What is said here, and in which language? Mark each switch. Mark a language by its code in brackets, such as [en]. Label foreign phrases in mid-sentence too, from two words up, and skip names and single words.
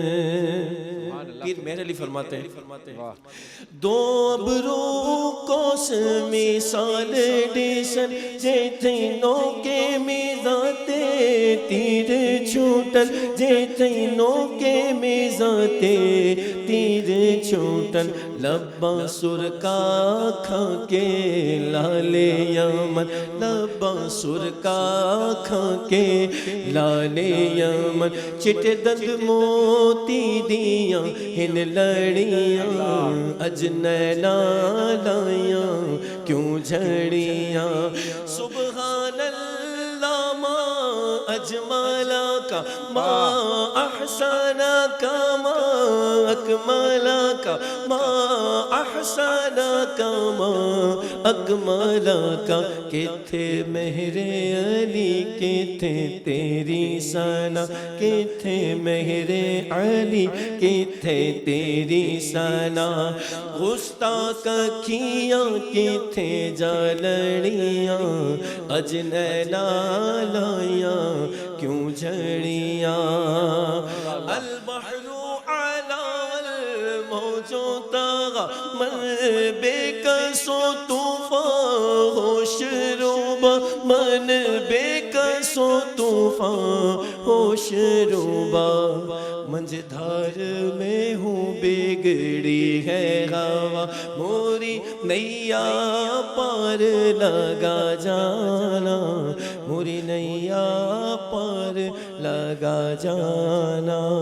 [pa] پیر مہر علی فرماتے ہیں، دو ابرو کوس مثال ڈیسن، جے تینوں کے میزاتے تیر چھوٹن، جے تینوں کے میزاتے تیر چھوٹن. لباں سرکا کھا کے لال یمن، لباں سرکا کھا کے لال یمن. چٹ دند موتی دیاں ہن لڑیاں، اجنینا لائیاں کیوں جھڑیاں. [ar] سبحان اللہ ما اجمالا کا، ما احسانا کا، ما اکمالا کا، ما احسانا کا، ما اکمالا کا. [pa] کتھے مہر علی کتھے تیری ثنا، کتھے مہر علی کتھے تیری ثنا. گستاخ اکھیاں کتھے جالڑیاں، اجنینا لائیاں کیوں جھڑیاں. [ar] البحر علا والموج طغى، [ur] من بے کسو طوفان ہوش روبا، من بے کسو طوفان ہوش روبا. منجھدھار میں ہوں بگڑی ہے ہوا، موری نیا پار لگا جانا، موری نیا پار لگا جانا.